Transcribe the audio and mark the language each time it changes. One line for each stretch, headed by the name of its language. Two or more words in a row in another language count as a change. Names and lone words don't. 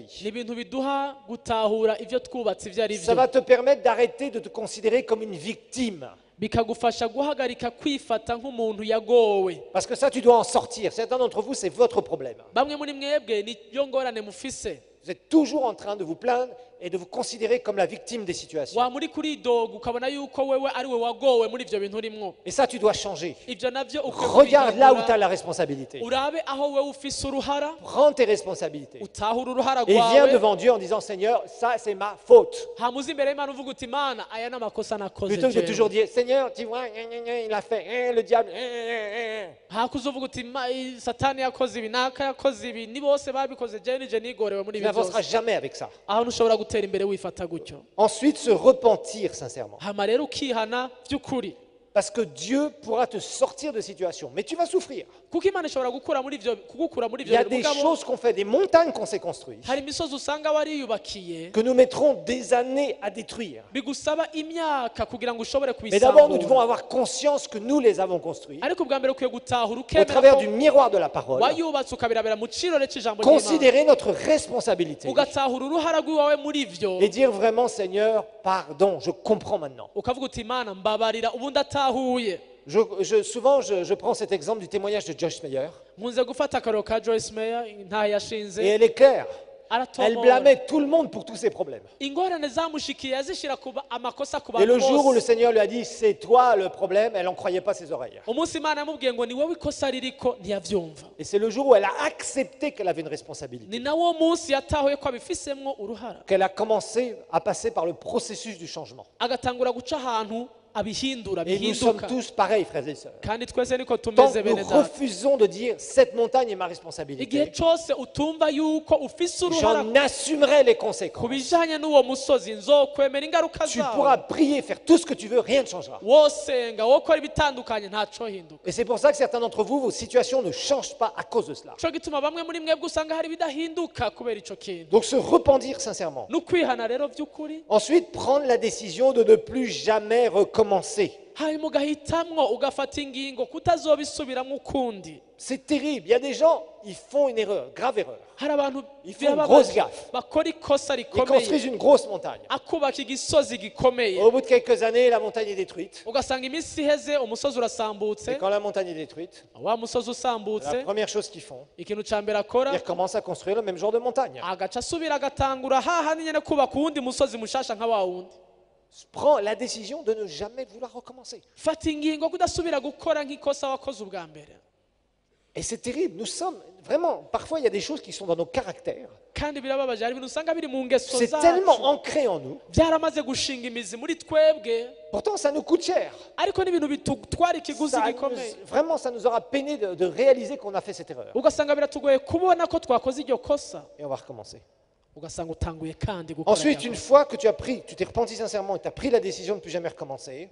Rundi: Ni ibintu biduha gutahura ivyo twubatse ivyo ari
French: Ça
Rundi: byo,
French: va te permettre d'arrêter de te considérer comme une victime.
Rundi: bikagufasha guhagarika kwifata nk'umuntu yagowe.
French: Parce que ça, tu dois en sortir. Certains d'entre vous, c'est votre problème.
Rundi: Bamwe muri mwebwe niyo ngorane mufise,
French: Vous êtes toujours en train de vous plaindre et de vous considérer comme la victime des situations.
Rundi: wa muri kuridoga ukabona yuko wewe ari we wagowe muri ivyo bintu urimwo.
French: Et ça, tu dois changer.
Rundi: Ivyo navyo ukwiye
French: Regarde là où tu as
Rundi: kubihindura,
French: la responsabilité.
Rundi: urabe aho wewe ufise uruhara,
French: Prends tes responsabilités.
Rundi: utahura uruhara
French: Et viens
Rundi: rwawe,
French: devant Dieu en disant, Seigneur, ça c'est ma faute.
Rundi: hamuze imbere y'Imana uvuga uti Imana aya n'amakosa nakoze
French: Plutôt que de
Rundi: jewe.
French: toujours dire, Seigneur, tu vois, il a fait, le diable.
Rundi: hakuze uvuga uti satani yakoze ibi naka yakoze ibi ni bose babikoze jewe nije nigorewe muri
French: Tu
Rundi: ibi
French: n'avanceras
Rundi: byose.
French: jamais avec ça.
Rundi: Aho ntushobora gutera imbere wifata gutyo.
French: Ensuite, se repentir sincèrement.
Rundi: Hama rero ukihana by'ukuri,
French: Parce que Dieu pourra te sortir de situations. Mais tu vas souffrir.
Rundi: kuko Imana ishobora kugukura muri
French: Il y a
Rundi: ivyo
French: des
Rundi: mugabo
French: choses qu'on fait, des montagnes qu'on s'est construites,
Rundi: hari imisozi usanga wariyubakiye
French: que nous mettrons des années à détruire.
Rundi: bigusaba imyaka kugira ngo ushobore
French: Mais d'abord, nous devons
Rundi: kubisambura,
French: avoir conscience que nous les avons construits
Rundi: ariko ubwa mbere ukwiye gutahura
French: au
Rundi: ukemera
French: travers
Rundi: ko
French: du miroir de la parole.
Rundi: wayubatse ukabirabera mu cirore c'ijambo ry'Imana,
French: Considérer notre responsabilité
Rundi: ugatahura uruhara rw'iwawe muri ivyo,
French: et dire vraiment, Seigneur, pardon, je comprends maintenant.
Rundi: ukavuga uti Imana mbabarira ubu ndatahuye.
French: Souvent, je prends cet exemple du témoignage de Joyce Meyer
Rundi: Nkunze gufata akarero ka Joyce Meyer ntaho yashinze,
French: et elle est claire. Elle
Rundi: aratomora
French: blâmait tout le monde pour tous ses problèmes.
Rundi: ingorane zamushikiye yazishira amakosa ku
French: Et le
Rundi: bantu
French: jour où le
Rundi: bose.
French: Seigneur lui a dit, c'est toi le problème, elle n'en croyait pas ses oreilles.
Rundi: Umunsi Imana yamubwiye ngo ni wowe ikosa ririko, ntiyavyumva.
French: Et c'est le jour où elle a accepté qu'elle avait une responsabilité,
Rundi: Ni nawo munsi yatahuye ko abifisemwo uruhara,
French: qu'elle a commencé à passer par le processus du changement.
Rundi: agatangura guca ahantu abihindura
French: Et nous sommes
Rundi: bihinduka.
French: tous pareils, frères et sœurs.
Rundi: Kandi twese niko
French: Tant
Rundi: tumeze
French: que nous
Rundi: bene data.
French: refusons de dire, cette montagne est ma
Rundi: Igihe
French: responsabilité,
Rundi: cose utumva yuko ufise uruhara
French: j'en assumerai les
Rundi: ku
French: conséquences.
Rundi: bijanye n'uwo musozi, nzokwemera ingaruka
French: Tu pourras
Rundi: zawe.
French: prier, faire tout ce que tu veux, rien ne changera.
Rundi: Wosenga wokora ibitandukanye ntaco hinduka.
French: Et c'est pour ça que certains d'entre vous, vos situations ne changent pas à cause de cela.
Rundi: Ico gituma bamwe muri mwebwe usanga hari ibidahinduka kubera ico kintu.
French: Donc se repentir sincèrement.
Rundi: N'ukwihana rero vy'ukuri,
French: Ensuite, prendre la décision de ne plus jamais recommencer.
Rundi: hanyuma ugahitamwo ugafata ingingo kutazobisubiramwo ukundi.
French: C'est terrible. Il y a des gens, ils font une erreur, grave erreur.
Rundi: Hari abantu
French: Ils font une grosse gaffe.
Rundi: bakora ikosa
French: Ils
Rundi: rikomeye,
French: construisent une grosse montagne.
Rundi: akubaka igisozi gikomeye,
French: Au bout de quelques années, la montagne est détruite.
Rundi: ugasanga iminsi iheze umusozi urasambutse.
French: Et quand la montagne est détruite,
Rundi: Wa musozi usambutse,
French: la première chose qu'ils font,
Rundi: ikintu ca mbere akora
French: ils recommencent à construire le même genre de montagne.
Rundi: agaca asubira agatangura hahandi nyene kubaka uwundi musozi mushasha nka wa wundi.
French: Prends la décision de ne jamais vouloir recommencer.
Rundi: Fata ingingo kudasubira gukora nk'ikosa wakoze ubwa mbere.
French: Et c'est terrible. Nous sommes vraiment, parfois il y a des choses qui sont dans nos caractères.
Rundi: Kandi birababaje, hari ibintu usanga biri mu ngeso
French: C'est tellement
Rundi: zacu
French: ancré en nous.
Rundi: byaramaze gushinga imizi muri twebwe,
French: Pourtant, ça nous coûte cher.
Rundi: ariko n'ibintu bitutwara ikiguzi gikomeye.
French: Vraiment, ça nous aura peiné de réaliser qu'on a fait cette erreur.
Rundi: Ugasanga biratugoye kubona ko twakoze iryo kosa,
French: Et on va recommencer.
Rundi: ugasanga utanguye kandi gukora
French: Ensuite,
Rundi: iryo
French: une
Rundi: kosa.
French: fois que tu t'es repenti sincèrement et tu as pris la décision de ne plus jamais recommencer,